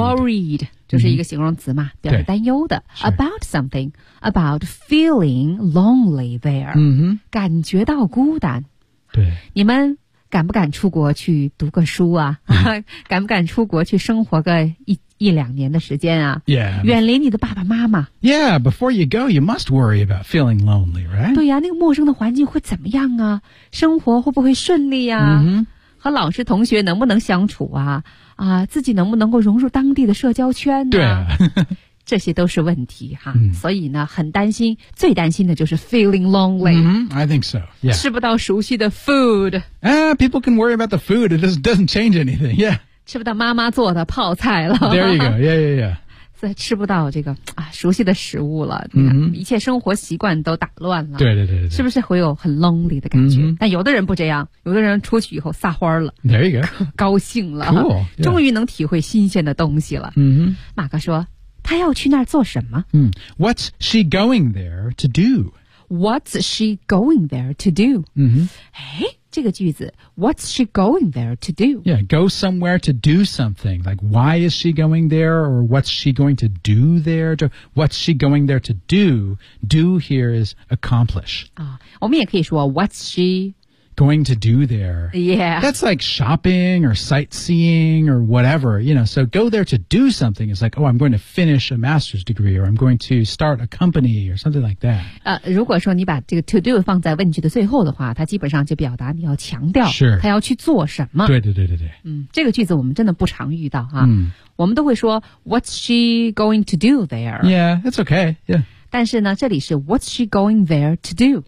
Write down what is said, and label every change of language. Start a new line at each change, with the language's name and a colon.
Chinese: Worried. 就是一个形容词嘛、mm-hmm. 表示担忧的。
English: Sure. About something. About feeling lonely there.、 Mm-hmm.
Chinese: 感觉到孤单。对。你们敢不敢出国去读个书啊、 mm-hmm. 敢不敢出国去生活个一两年的时间啊
English: yeah,
Chinese: 远离你的爸爸妈妈
English: Yeah, before you go, you must worry about feeling lonely, right?
Chinese: 对呀、啊、那个陌生的环境会怎么样啊生活会不会顺利啊、 mm-hmm. 和老师同学能不能相处啊啊，自己能不能够融入当地的社交圈啊对啊这些都是问题哈、mm-hmm. 所以呢很担心最担心的就是 feeling lonely、
English: mm-hmm. I think so、yeah.
Chinese: 吃不到熟悉的 food
English: People can worry about the food It doesn't change anything, yeah
Chinese: 吃不到妈妈做的泡菜了。
English: There you go, yeah, yeah, yeah.
Chinese: 吃不到这个、啊、熟悉的食物了、 mm-hmm. 一切生活习惯都打乱了。对对 对, 对是不是会有很 lonely 的感觉、 mm-hmm. 但有的人不这样有的人出去以后撒花了。
English: There you go.
Chinese: 高兴了。
English: Cool, yeah.
Chinese: 终于能体会新鲜的东西了。 Mm-hmm. 马哥说他要去那儿做什么、
English: mm-hmm. What's she going there to do? What's she going there to do?、 Mm-hmm.
Chinese: 诶这个句子
English: What's she going there to do? Yeah, go somewhere to do something. Like, why is she going there? Or what's she going to do there? What's she going there to do? Do here is accomplish.
Chinese: 我们也可以说
English: What's she going to do there. Yeah. That's like shopping or sightseeing or whatever, you know. So go there to do something. It's like, oh, I'm going to finish a master's degree or I'm going to start a company or something like that.
Chinese: 如果说你把这个 to do 放在问句的最后的话，它基本上就表达你要强调他要去做什么。对对对对对。嗯，这个句子我们真的不常遇到啊。我们都会说
English: what's she going to do there? Yeah, it's okay. Yeah.
Chinese: 但是呢这里是
English: What's she going there to do?